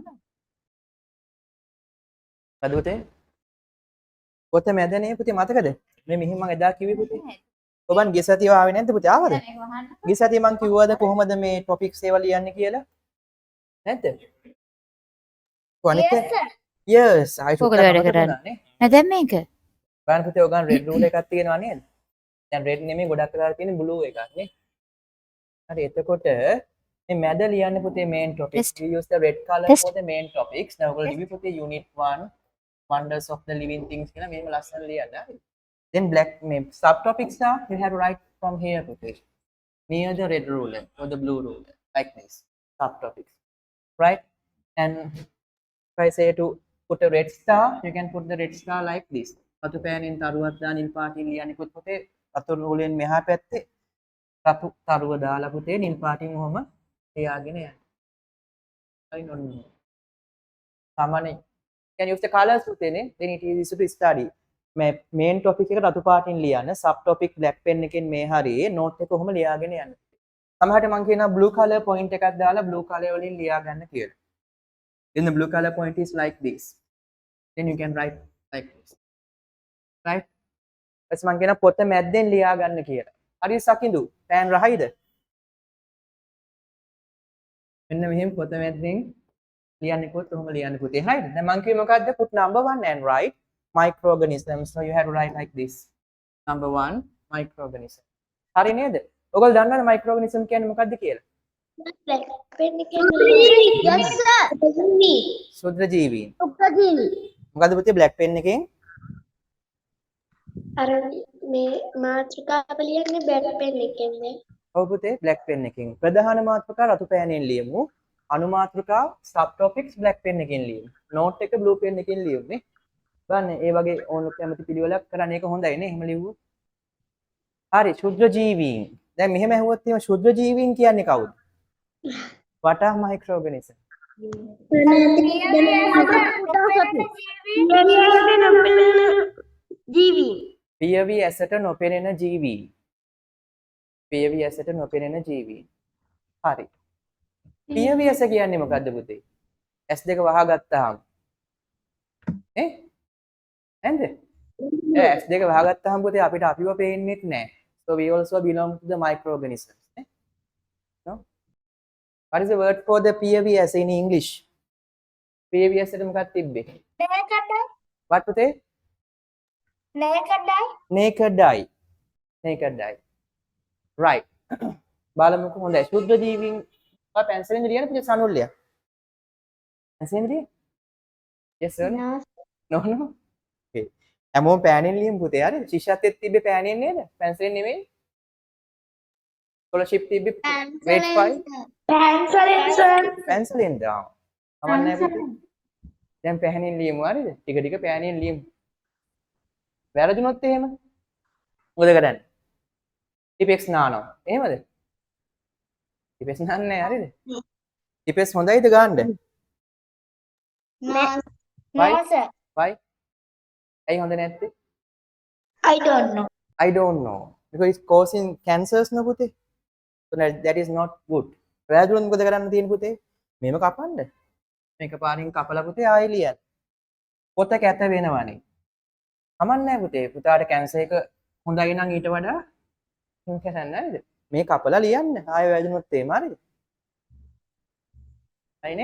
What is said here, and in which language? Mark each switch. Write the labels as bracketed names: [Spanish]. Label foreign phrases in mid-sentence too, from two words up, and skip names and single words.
[Sinhala] මොකද පුතේ? පොත මැදනේ පුතේ මතකද? මේ මෙහිම මම එදා කිව්වේ පුතේ. ඔබන් ගිය සතිය ආවේ නැද්ද පුතේ? ආවද? ගිය සතිය මම කිව්වද කොහොමද මේ ටොපික්ස් ඒවා ලියන්නේ කියලා? නැද්ද? [English] Yes, sir. yes I [Sinhala] කොහොමද වැඩ කරන්නේ? දැන් මේක බලන්න පුතේ ඔයගන් රෙඩ් රූල් එකක් තියෙනවා නේද? දැන් රෙඩ් නෙමෙයි ගොඩක් වෙලාවට තියෙන බ්ලූ එකක් නේ. හරි එතකොට මේ මැද ලියන්න පුතේ [English] main topics. We use the red color Test. for the main topics. Now [Sinhala] ඔයගොල්ලෝ ලිවි පුතේ [English] unit 1 wonders of the living things [Sinhala] කියලා මෙහෙම ලස්සන ලියන්න. හරි. [English] Then black name subtopics are you have to write from here පුතේ. Near the red ruler or the blue ruler like this. Subtopics. Right? And if I say to put a red star, you can put the red star like this. [Sinhala] රතු පෑනින් තරුවක් දාන නිල් පාටින් ලියන්නකොත් පුතේ රතු රූලෙන් මෙහා පැත්තේ රතු තරුව දාලා පුතේ නිල් පාටින් ඔහම ලියාගෙන යන්න. හරි නෝන. සාමාන්‍ය [English] can use the colors [Sinhala] පුතේ නේ. [English] Then it is easy to study. [Sinhala] මේ main topic එක රතු පාටින් ලියන්න. [English] sub topic black pen [Sinhala] එකෙන් මේ හරියේ note එක ඔහම ලියාගෙන යන්න. සමහරට මම කියනවා [English] blue color point [Sinhala] එකක් දාලා [English] blue color [Sinhala] වලින් ලියා ගන්න කියලා. [English] Then the blue color point is like this. Then you can write like this. Right? [Sinhala] ඊපස්සේ මම කියන පොත මැද්දෙන් ලියා ගන්න කියලා. හරි සකිඳු. පෑන් රහයිද? මෙන්න මෙහෙම පොත මැද්දෙන් ලියන්නකොත් ඔහොම ලියන්න පුතේ. හරිද? දැන් මම කිව්වේ මොකද්ද? [English] put number 1 and write microorganisms. So you have to write like this. Number 1 microorganism. [Sinhala] හරි නේද? ඔයගොල්ලෝ දන්නවද microorganism කියන්නේ මොකද්ද කියලා? [English] Black pen again. Yes, sir. [Sinhala] සුද්ධ ජීවීන්. උපජීවි. මොකද්ද පුතේ [English] black pen [Sinhala] එකෙන් අර මේ මාත්‍රිකාව ලියන්නේ [English] black pen [Sinhala] එකෙන්ද? ඔව් පුතේ [English] black pen [Sinhala] එකෙන්. ප්‍රධාන මාතෘකා රතු පෑනෙන් ලියමු. අනු මාතෘකා [English] subtopics black pen [Sinhala] එකෙන් ලියමු. note එක [English] blue pen [Sinhala] එකෙන් ලියමු නේ. බලන්න ඒ වගේ ඕන කැමති පිළිවෙලක් කරන්න ඒක හොඳයි නේ. එහෙම ලියුවොත්. හරි ශුද්‍ර ජීවීන්. දැන් මෙහෙම ඇහුවොත් එහෙම ශුද්‍ර ජීවීන් කියන්නේ කවුද? [English] What are microorganisms? [Sinhala] පියවි ඇසට නොපෙනෙන ජීවී. පියවි ඇසට නොපෙනෙන ජීවී. හරි. පියවි ඇස කියන්නේ මොකද්ද පුතේ? ඇස් දෙක වහගත්තාම. නේ? නේද? ඇස් දෙක වහගත්තාම පුතේ අපිට අපිව පේන්නේත් නැහැ. [English] So we also belong to the microorganisms. නේ? No? What is the word for the [Sinhala] පියවි ඇස [English] in English? [Sinhala] පියවි ඇසට මොකක්ද තිබ්බේ? What පුතේ? [English] Naked eye. Naked eye. Right. [Sinhala] බලමුකෝ හොඳයි. ශුද්ධ ජීවීන් ඔය පැන්සලෙන් ලියන්න පුතේ සනුල්ලිය. පැන්සලෙන් ලිය? Yes sir. No no. Okay. හැමෝම පෑනෙන් ලියමු පුතේ. හරි. ශිෂ්‍යත්වෙත් තිබ්බේ පෑනෙන් නේද? පැන්සලෙන් නෙමෙයි. ස්කෝලර්ෂිප් තිබ්බේ grade 5 පැන්සලෙන් දාමු. කමන්නේ පුතේ. දැන් පෑනෙන් ලියමු හරිද? ටික ටික පෑනෙන් ලියමු. වැරදුනොත් එහෙම මොකද කරන්නේ? ටිපෙක්ස් නානවා. එහෙමද? ටිපෙක්ස් නාන්නේ නැහැ හරිද? ටිපෙක්ස් හොඳයිද ගන්න? [English] Why? Why? [Sinhala] ඇයි හොඳ නැත්තේ? [English] I don't know. I don't know. Because it's causing cancers no පුතේ. So that is not good. [Sinhala] වැරදුනොත් මොකද කරන්න තියෙන්නේ පුතේ? මේව කපන්න. මේක පාරින් කපලා පුතේ ආයෙ ලියන්න. පොත කැත වෙනවනේ. කමන්නේ නැහැ පුතේ. පුතාට කැන්සර් එක හොඳයි නම් ඊට වඩා හින්ක ගන්න නේද? මේ කපලා ලියන්න. ආයෙ වැදුනොත් එහෙම හරිද? හරිනේ?